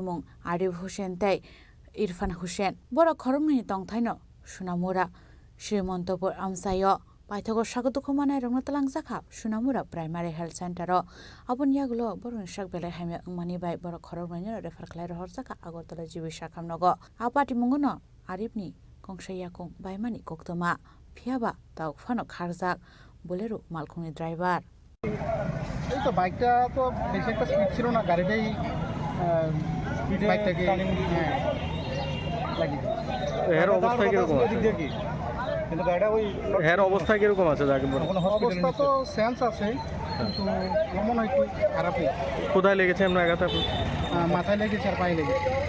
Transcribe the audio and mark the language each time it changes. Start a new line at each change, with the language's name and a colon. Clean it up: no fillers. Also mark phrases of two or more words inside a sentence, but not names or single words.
Kok Borok: मुं आरिफ हुसेन तै इरफान हुसेन बर खरंनि तंथायनो सुनामुरा श्रीमन्तपुर आमसायो पाइथागो सागर दुखुमानाय रंग तलांजाका सुनामुरा
English: primary health center
Kok Borok: आबनियागलो बरं साग बेलाय हाइमे अंगमानि बाय बर खरंनि रेफार खलाय रहरजाका आगरतला जिबिसा खामनगो आ पाटिमुंगनो आरिफनि कंसायाकुं बायमानि कक्तमा फियाबा दाउ फानो खारजाक बोलेरो मालखुंनि ड्राइभार
Bangla: এই তো বাইকটা তো বেশি একটা স্পিড ছিল না গাড়িটাই বাইকটাকে লাগিয়ে এর অবস্থা কিরকম আছে কিন্তু গাড়িটা ওই এর অবস্থা কিরকম আছে যাকে অবস্থা তো সেন্স আছে কিন্তু এমন হয় কি খারাপই কোথায় লেগেছে আমরা আঘাত মাথায় লেগেছে আর পায়ে লেগেছে